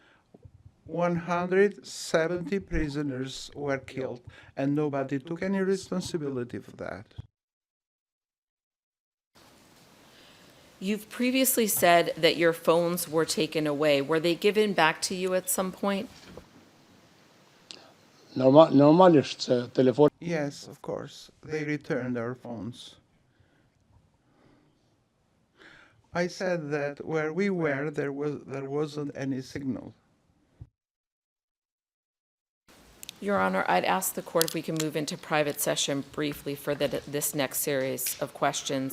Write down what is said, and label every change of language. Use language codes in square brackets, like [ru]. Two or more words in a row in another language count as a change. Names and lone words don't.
[en] 170 prisoners were killed, and nobody took any responsibility for that. You've previously said that your phones were taken away. Were they given back to you at some point? [sq] Normalisht se telefon [en] Yes, of course, they returned our phones. I said that where we were, there wasn't any signal. Your Honor, I'd ask the court if we can move into private session briefly for this next series of questions.